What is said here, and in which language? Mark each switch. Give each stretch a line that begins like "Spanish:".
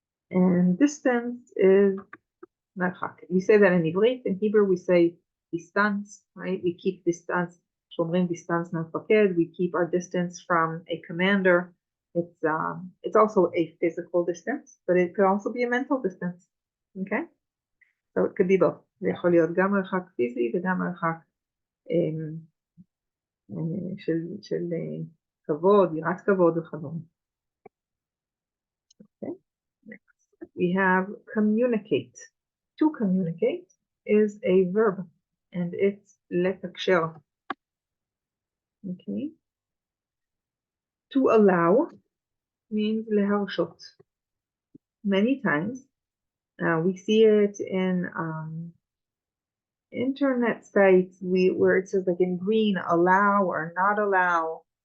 English: And distance is מרחק. We say that in Ivrit. In Hebrew, we say distance, right? We keep distance,
Hebrew: שומרים
English: distance
Hebrew: מהמפקד.
English: We keep our distance from a commander. It's also a physical distance, but it could also be a mental distance, okay? So it could be both.
Hebrew: זה יכול להיות גם מרחק פיזי וגם מרחק של כבוד, יראת כבוד וכדומה.
English: Okay, next. we have communicate. To communicate is a verb, and it's לתקשר. Okay. To allow means להרשות. Many times, we see it in internet sites where it says like in green, allow or not allow.